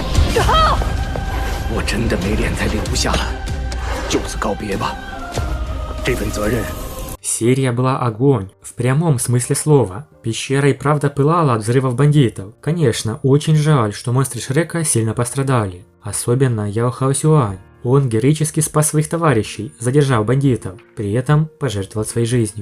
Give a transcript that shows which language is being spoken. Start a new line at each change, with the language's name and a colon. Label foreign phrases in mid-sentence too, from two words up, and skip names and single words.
Chinese: 我真的没脸再留下了，就此告别吧。这份责任。
Russian: Серия была огонь, в прямом смысле слова. Пещера и правда пылала от взрывов бандитов. Конечно, очень жаль, что монстры Шрека сильно пострадали. Особенно Яо Хао Сюань. Он героически спас своих товарищей, задержав бандитов, при этом пожертвовал своей жизнью.